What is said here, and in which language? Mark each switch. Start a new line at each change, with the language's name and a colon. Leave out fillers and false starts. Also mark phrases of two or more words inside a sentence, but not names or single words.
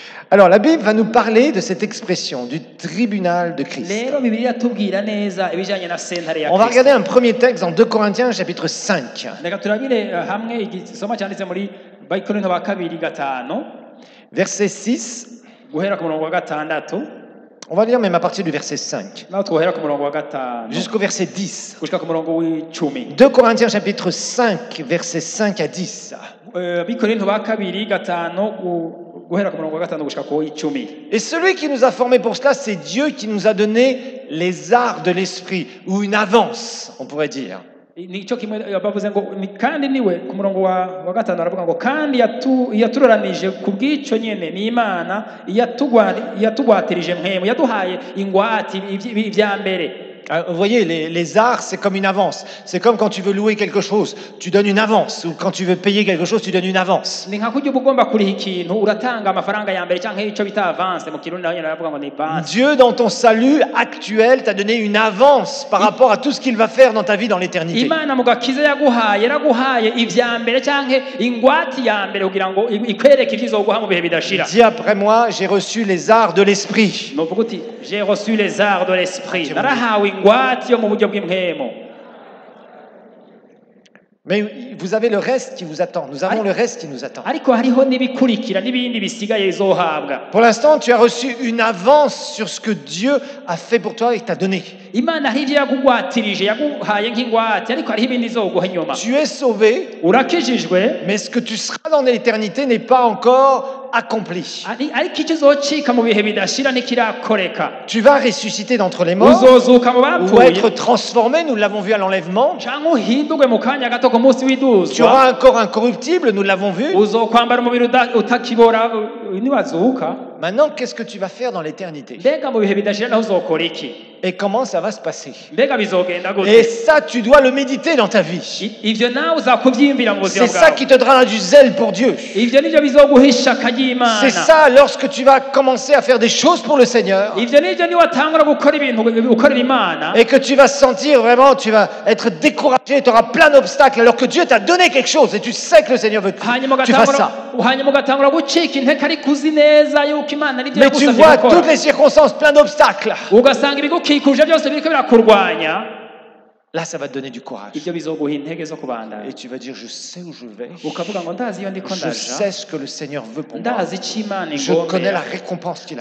French: Alors la Bible va nous parler de cette expression du tribunal de Christ.
Rundi: rero bibiliya tubwira neza ibijyanye na sentare ya
French: On va
Rundi: Kristo.
French: regarder un premier texte dans 2 Corinthiens chapitre 5.
Rundi: Reka turabire hamwe igisoma cyanditse muri Bakorinto ba kabiri gatanu
French: Verset 6.
Rundi: guhera ku murongo wa gatandatu.
French: On va lire même à partir du verset 5
Rundi: naho twohera ku murongo wa gatanu
French: jusqu'au verset 10.
Rundi: gushika ku murongo w'icumi.
French: 2 Corinthiens chapitre 5 verset 5 à 10.
Rundi: Bikorinto ba kabiri gatanu guhera ku murongo wa gatanu gushika ku w'icumi.
French: Et celui qui nous a formés pour cela, c'est Dieu qui nous a donné les arts de l'esprit, ou une avance, on pourrait dire.
Rundi: Nicyo kimwe bavuze ngo kandi niwe ku murongo wa gatanu aravuga ngo kandi yaturoranije ku bw'icyo nyene ni Imana yatugwatirije mpemu yaduhaye ingwati ibya mbere.
French: Vous voyez, les arts, c'est comme une avance. C'est comme quand tu veux louer quelque chose, tu donnes une avance. Ou quand tu veux payer quelque chose, tu donnes une avance.
Rundi: Ni nka kurya uba ugomba kuriha ikintu uratanga amafaranga ya mbere cyangwa icyo bita avance mu kirundi naho nyine baravuga ngo ni avance.
French: Dieu, dans ton salut actuel, t'a donné une avance par rapport à tout ce qu'il va faire dans ta vie dans l'éternité.
Rundi: Imana mu gakiza yaraguhaye ibya mbere cyangwa ingwati ya mbere kugira ngo ikwereke ibyo izoguha mu bihe bidashira.
French: Dis après moi, j'ai reçu les arts de l'esprit.
Rundi: Nuvuga uti
French: j'ai reçu les arts de l'esprit.
Rundi: Narahawe ingwati yo mu buryo bw'impwemo.
French: Mais vous avez le reste qui vous attend. Nous avons le reste qui nous attend.
Rundi: Ariko hariho nibikurikira nibindi bisigaye izohabwa.
French: Pour l'instant, tu as reçu une avance sur ce que Dieu a fait pour toi et t'a donné.
Rundi: Imana hivyo yagugwatirije yaguhaye nk'ingwati ariko hariho ibindi izoguha inyuma.
French: Tu es sauvé,
Rundi: Urakijijwe,
French: mais ce que tu seras dans l'éternité n'est pas encore accompli.
Rundi: ariko icyo uzocika mu bihe bidashira ntikirakoreka.
French: Tu vas ressusciter d'entre les morts
Rundi: Uzozuka mu
French: ou
Rundi: bapfuye
French: être transformé, nous l'avons vu à l'enlèvement.
Rundi: cyangwa uhindurwe mu kanya gato ku munsi
French: Tu
Rundi: w'iduzwa.
French: auras un corps incorruptible, nous l'avons vu.
Rundi: Uzokwambara umubiri utakibora niwazuka.
French: Maintenant, qu'est-ce que tu vas faire dans l'éternité?
Rundi: Mbega mu bihe bidashira naho uzokora iki?
French: Et comment ça va se passer?
Rundi: Mbega bizogenda
French: Et
Rundi: gute?
French: ça, tu dois le méditer dans ta vie.
Rundi: Ivyo nawe uzakuvyiyumvira mu buzima
French: C'est ça
Rundi: bwawe.
French: qui te donnera du zèle pour Dieu.
Rundi: Ivyo nivyo bizoguhisha akajyimana.
French: C'est ça, lorsque tu vas commencer à faire des choses pour le Seigneur
Rundi: Ivyo nivyo niwatangura gukora ibintu ukorera Imana.
French: et que tu vas sentir vraiment, tu vas être découragé, tu auras plein d'obstacles alors que Dieu t'a donné quelque chose et tu sais que le Seigneur veut que
Rundi: Hanyuma
French: tu fasses ça.
Rundi: ugatangura gucika inteka ariko uzi neza yuko Imana nivyo
French: Mais tu
Rundi: yagusabye
French: vois
Rundi: gukora.
French: toutes les circonstances, plein d'obstacles.
Rundi: Ugasanga ibigukikuje byose biriko birakurwanya.
French: Là, ça va te donner du courage.
Rundi: Ivyo bizoguha intege zo kubandanya.
French: Et tu vas dire, je sais où je vais.
Rundi: Ukavuga ngo ndazi iyo ndiko
French: Je
Rundi: ndaja.
French: sais ce que le Seigneur veut pour moi.
Rundi: Ndazi icyo Imana
French: Je connais la
Rundi: ingomera.
French: récompense qu'il a.